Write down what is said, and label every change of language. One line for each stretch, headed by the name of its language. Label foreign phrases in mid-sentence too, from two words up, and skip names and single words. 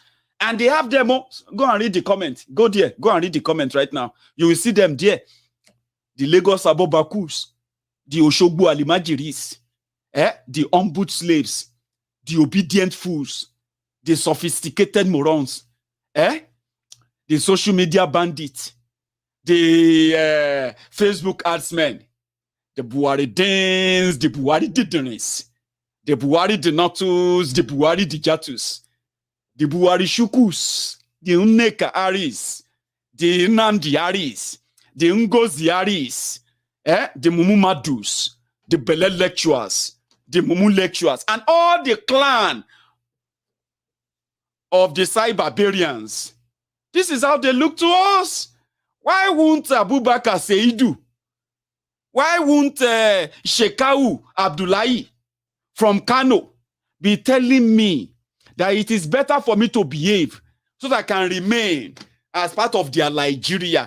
English: And they have them all. Go and read the comment. Go there. Go and read the comment right now. You will see them there. The Lagos Abobakus, the Oshogbo Alimajiris, the ombud slaves, the obedient fools, the sophisticated morons, the social media bandits, the Facebook adsmen, the Buhari Dins, the Buhari Didonis, the Buhari Denotus, the Buhari Dijatus, the Buhari Shukus, the Unneka Aris, the Nandi Aris, the Ngozi Aris, the Mumu Madus, the Bele lecturers, the Mumu lecturers, and all the clan of the Cyberbarians. This is how they look to us. Why won't Abubakar Seidu? Why won't Shekau Abdullahi from Kano be telling me that it is better for me to behave so that I can remain as part of their Nigeria?